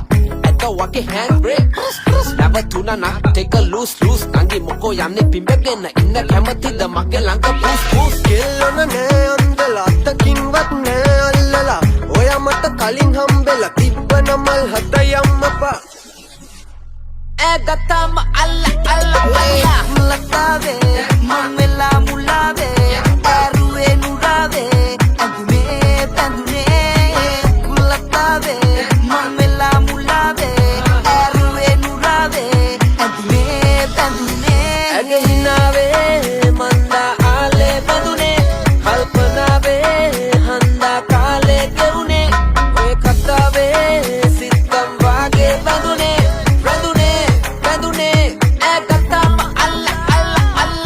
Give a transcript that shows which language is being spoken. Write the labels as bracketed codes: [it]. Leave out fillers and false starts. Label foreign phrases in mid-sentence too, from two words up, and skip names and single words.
[si] ඇත වගේ [en] hand brake [si] නැවතුණා නම් [en] take a loose [si] නංගි මොකෝ යන්නේ පිඹගෙන ඉන්න කැමතිද මගේ ළඟ පුස් කෙල්ලන නෑ අන්දලා අත්තකින්වත් නෑ අල්ලලා ඔයා මට කලින් හම්බෙලා තිබ්බන මල් හත යම්මපා ඈ ගත්තාම අල්ල අල්ල අල්ලා लतावे ममेला मुलावे ऐरुए नुरावे ऐदुने पैदुने लतावे ममेला मुलावे ऐरुए नुरावे ऐदुने पैदुने ඇගේ හිනාවේ මන්දා ආලේ බැඳුනේ කල්පනාවේ හන්දා කාලේ ගෙවුනේ ඔය කතාවේ සිත්තම් වාගේ බැඳුනේ රැඳුනේ බැඳුනේ ඈ ගත්තාම අල්ල අල්ල අල්ලා